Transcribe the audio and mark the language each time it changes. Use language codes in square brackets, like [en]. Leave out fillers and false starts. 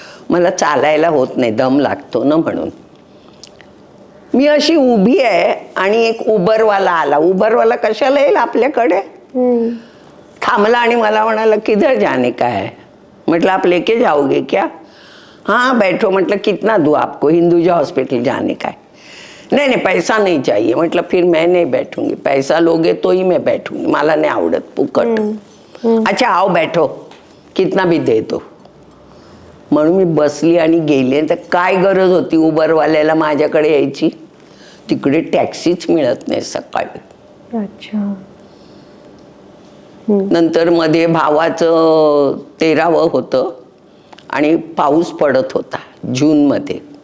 [mr] मला चालायला होत नाही, दम लागतो ना, म्हणून मी अशी उभी आहे आणि एक उबरवाला आला. उबरवाला कशाला येईल आपल्याकडे, थांबला आणि मला म्हणाला [hi] किधर जाने का है. म्हटलं आप लेके जाओगे क्या. हाँ बैठो. म्हटलं कितना दूँ आपको, हिंदूजा हॉस्पिटल जाने का है. नहीं नहीं पैसा नहीं चाहिए. म्हटलं फिर मैं नहीं बैठूंगी, पैसा लोगे तो ही मैं बैठूंगी, [mr] मला नाही आवडत फुकट. [hi] अच्छा आओ बैठो, कितना भी दे दो. [mr] म्हणून मी बसली आणि गेले. तर काय गरज होती उबरवाल्याला माझ्याकडे यायची, तिकडे टॅक्सीच मिळत नाही सकाळी. अच्छा. नंतर मध्ये भावाचं 13वं होतं आणि पाऊस पडत होता जूनमध्ये.